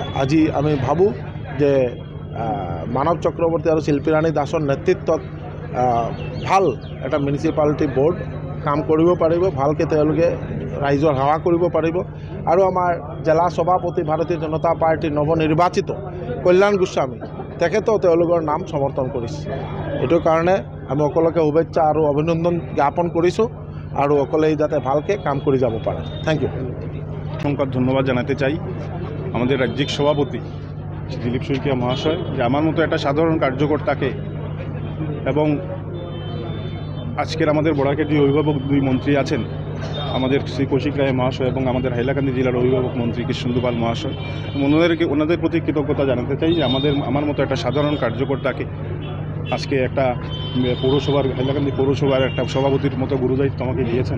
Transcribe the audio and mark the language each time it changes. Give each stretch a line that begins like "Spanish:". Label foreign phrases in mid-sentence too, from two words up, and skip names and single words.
Assamese: আজি আমি ভাবোঁ যে মানৱ চক্ৰৱৰ্তী আৰু শিল্পী ৰাণী দাসৰ নেতৃত্বত ভাল এটা
English: municipality board
Assamese: কাম কৰিব পাৰিব, ভালকৈ তেওঁলোকে ৰাইজৰ সেৱা কৰিব পাৰিব। আৰু আমাৰ জিলা সভাপতি ভাৰতীয় জনতা পাৰ্টীৰ নৱনিৰ্বাচিত কল্যাণ গোস্বামী তেখেতেও তেওঁলোকৰ নাম সমৰ্থন কৰিছে। এইটো কাৰণে আমি সকলোকে শুভেচ্ছা আৰু অভিনন্দন জ্ঞাপন কৰিছোঁ, আৰু সকলেই যাতে ভালকৈ কাম কৰি যাব পাৰে।
English: Thank you.
Bangla: সংখ্যার ধন্যবাদ জানাতে চাই আমাদের রাজ্যিক সভাপতি দিলীপ শইকীয়া মহাশয়, যে আমার মতো একটা সাধারণ কার্যকর্তাকে এবং আজকের আমাদের বড়াকের যে অভিভাবক 2 মন্ত্রী আছেন, আমাদের শ্রী কৌশিক রায় মহাশয় এবং আমাদের হাইলাকান্দি জেলার অভিভাবক মন্ত্রী কৃষ্ণেন্দু পাল মহাশয়, ওনাদের প্রতি কৃতজ্ঞতা জানাতে চাই যে আমার মতো একটা সাধারণ কার্যকর্তাকে আজকে একটা পৌরসভার হাইলাকান্দি পৌরসভার একটা সভাপতির মতো গুরুদায়িত্ব আমাকে দিয়েছেন।